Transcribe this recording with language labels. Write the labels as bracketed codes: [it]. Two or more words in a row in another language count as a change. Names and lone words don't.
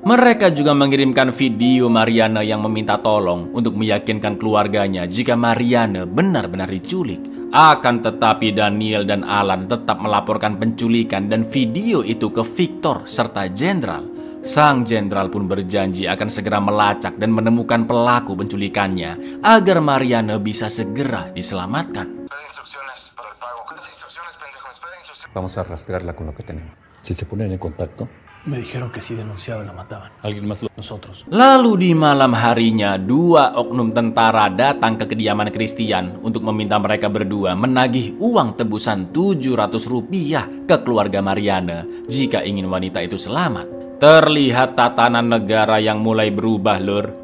[id] Mereka juga mengirimkan video Mariana yang meminta tolong untuk meyakinkan keluarganya jika Mariana benar-benar diculik. Akan tetapi Daniel dan Alan tetap melaporkan penculikan dan video itu ke Victor serta Jenderal. Sang jenderal pun berjanji akan segera melacak dan menemukan pelaku penculikannya agar Mariana bisa segera diselamatkan. [es] Vamos a rastrearla con lo que tenemos. Si se ponen en contacto. Me dijeron que si denunciaban la mataban. ¿Alguien más? Nosotros. [id] Lalu di malam harinya, 2 oknum tentara datang ke kediaman Christian untuk meminta mereka berdua menagih uang tebusan Rp700 ke keluarga Mariana jika ingin wanita itu selamat. Terlihat tatanan negara yang mulai berubah, Lur.